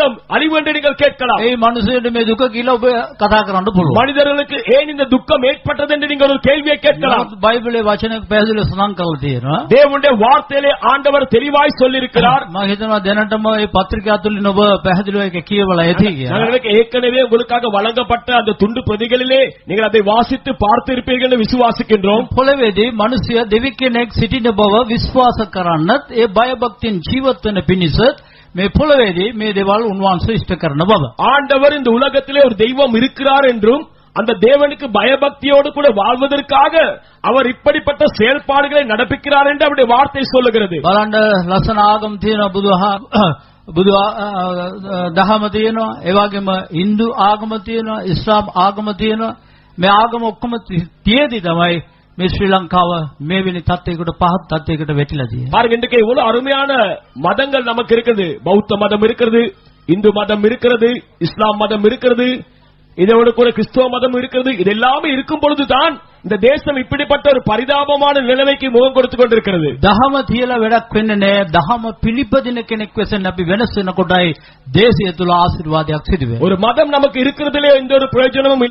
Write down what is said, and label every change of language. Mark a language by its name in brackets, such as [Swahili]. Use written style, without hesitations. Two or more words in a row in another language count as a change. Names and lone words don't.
[Tamil] அழிவு என்று நீங்கள் கேட்கலாம். [Sinhala] ඒ මිනිසෙට මේ දුක කියලා ඔබ කතා කරන්න පුළුවන්. [Tamil] மனிதர்களுக்கு ஏன் இந்த துக்கம் ஏற்பட்டது என்று நீங்கள் ஒரு கேள்வியை கேட்கலாம். [Sinhala] නමුත් බයිබලයේ වචනයක් පැහැදිලිව සඳහන් කරලා තියෙනවා. [Tamil] தேவனுடைய வார்த்தையிலே ஆண்டவர் தெளிவாய் சொல்லியிருக்கிறார். [Sinhala] මම හිතනවා දැනටම මේ පත්‍රිකා තුලින් ඔබ පැහැදිලිව ඒක කියවලා ඇති කියලා. [Tamil] நான் ஏற்கனவே உங்களுக்காக வழங்கப்பட்ட அந்த துண்டு பிரதிகளிலே நீங்கள் அதை வாசித்து பார்த்திருப்பீர்கள் என்று விசுவாசிக்கின்றோம். [Sinhala] පොළවේදී මිනිසයා දෙවි කෙනෙක් සිටින බව විශ්වාස කරන්නත් ඒ බයභක්තියෙන් ජීවත් වෙන පිණිසත් මේ පොළවේදී මේ දේවල් උන්වහන්සේ ඉෂ්ට කරන බව. [Tamil] ஆண்டவர் இந்த உலகத்திலே ஒரு தெய்வம் இருக்கிறார் என்றும் அந்த தேவனுக்கு பயபக்தியோடு கூட வாழ்வதற்காக அவர் இப்படிப்பட்ட செயல்பாடுகளை நடப்பிக்கிறார் என்று அவருடைய வார்த்தை சொல்லுகிறது. [Sinhala] බලන්න ලස්සන ආගම් තියෙනවා බුදු දහම තියෙනවා ඒ වගේම Hindu ආගම තියෙනවා ඉස්ලාම් ආගම තියෙනවා මේ ආගම ඔක්කොම තියේදී තමයි මේ ශ්‍රී ලංකාව මේ වෙනි තත්ත්වයකට පහත් තත්ත්වයකට වැටිලා තියෙන්නේ. [Tamil] பாருங்க இன்றைக்கு இவ்வளவு அருமையான மதங்கள் நமக்கு இருக்குது. பௌத்த மதம் இருக்கிறது, இந்து மதம் இருக்கிறது, இஸ்லாம் மதம் இருக்கிறது, இதோடு கூட கிறிஸ்தவ மதம் இருக்கிறது. இது எல்லாமே இருக்கும் பொழுதுதான் இந்த தேசம் இப்படிப்பட்ட ஒரு பரிதாபமான நிலைமைக்கு முகம் கொடுத்து கொண்டிருக்கிறது. [Sinhala] දහම තියලා වැඩක් වෙන්නේ නැහැ. දහම පිළිපදින කෙනෙක් වෙසෙන් අපි වෙනස් වෙනකොටයි දේශය තුල ආශිර්වාදයක් සිදු වෙන්නේ. [Tamil] ஒரு மதம் நமக்கு இருக்கிறதுலே எந்த ஒரு பிரயோஜனமும்